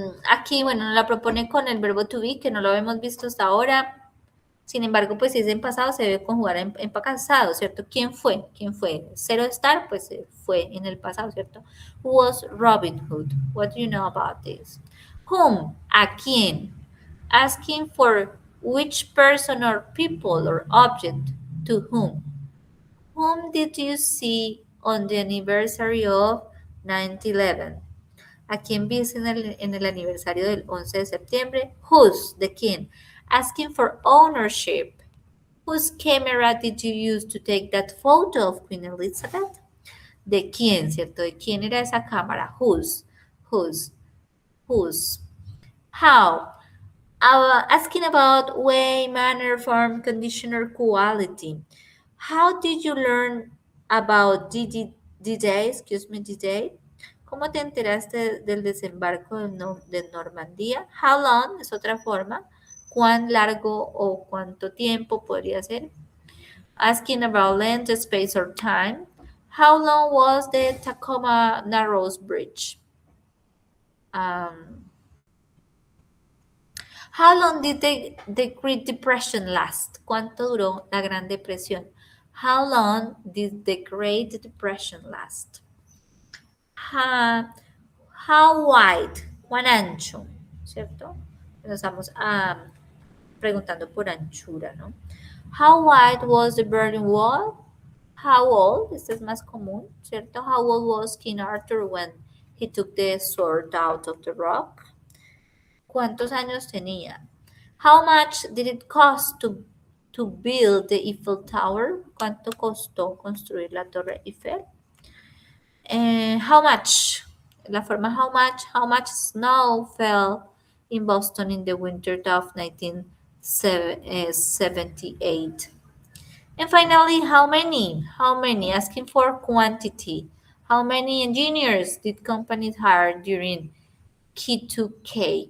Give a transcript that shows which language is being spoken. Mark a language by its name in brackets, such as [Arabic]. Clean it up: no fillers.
[Spanish] Aquí, bueno, la propone con el verbo [English] to be, [Spanish] que no lo hemos visto hasta ahora. Sin embargo, pues si es en pasado, se debe conjugar en pasado, ¿cierto? ¿Quién fue? ¿Quién fue? Zero estar, pues fue en el pasado, ¿cierto? [English] Who was Robin Hood? What do you know about this? Whom? [Spanish] ¿A quién? [English] Asking for which person or people or object to whom. Whom did you see on the anniversary of 9/11? [Spanish] ¿A quién viste en el aniversario del 11 de septiembre? [English] Whose? [Spanish] ¿De quién? [English] Asking for ownership. Whose camera did you use to take that photo of Queen Elizabeth? [Spanish] ¿De quién, cierto? ¿De quién era esa cámara? [English] Whose? Whose? Whose? How? Asking about way, manner, form, condition, or quality. How did you learn about D-Day? Excuse me, D-Day. [Spanish] ¿Cómo te enteraste del desembarco de Normandía? [English] How long [Spanish] es otra forma. ¿Cuán largo o cuánto tiempo podría ser? [English] Asking about length, space, or time. How long was the Tacoma Narrows Bridge? Um, how long did the Great Depression last? [Spanish] ¿Cuánto duró la Gran Depresión? [English] How long did the Great Depression last? Ha- how wide? [Spanish] ¿Cuán ancho? ¿Cierto? Nos estamos preguntando por anchura, ¿no? [English] How wide was the Berlin Wall? How old? [Spanish] Este es más común, ¿cierto? [English] How old was King Arthur when he took the sword out of the rock? [Spanish] ¿Cuántos años tenía? [English] How much did it cost to build the Eiffel Tower? [Spanish] ¿Cuánto costó construir la Torre Eiffel? [English] How much? [Spanish] La forma [English] how much snow fell in Boston in the winter of 1978. And finally, how many? How many? Asking for quantity. How many engineers did companies hire during K2K?